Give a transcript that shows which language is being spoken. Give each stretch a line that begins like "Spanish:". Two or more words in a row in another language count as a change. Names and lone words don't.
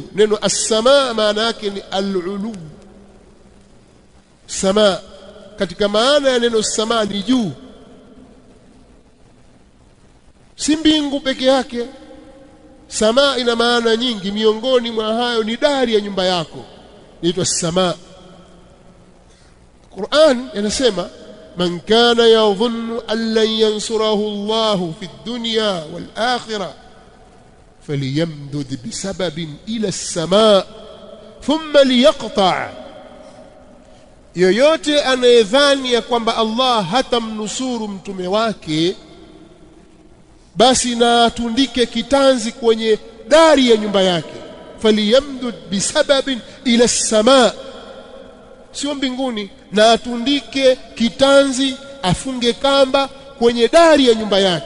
Swahili: Neno as-samaa maana yake ni al-ulu. Samaa katika maana ya neno samaa ni juu, si mbingu peke yake. Samaa ina maana nyingi, miongoni mwa hayo ni dari ya nyumba yako, inaitwa samaa. Qur'an inasema,
Arabic: من كان يظن أن لن ينصره الله في الدنيا والآخرة فليمدد بسبب إلى السماء ثم ليقطع'.
Swahili: Yoyote anayedhani ya kwamba Allah hatamnusuru mtume wake, basi na atundike kitanzi kwenye dari ya nyumba yake.
Arabic: فليمدد بسبب إلى السماء,
Swahili: sio mbinguni, na atundike kitanzi, afunge kamba kwenye dari ya nyumba yake.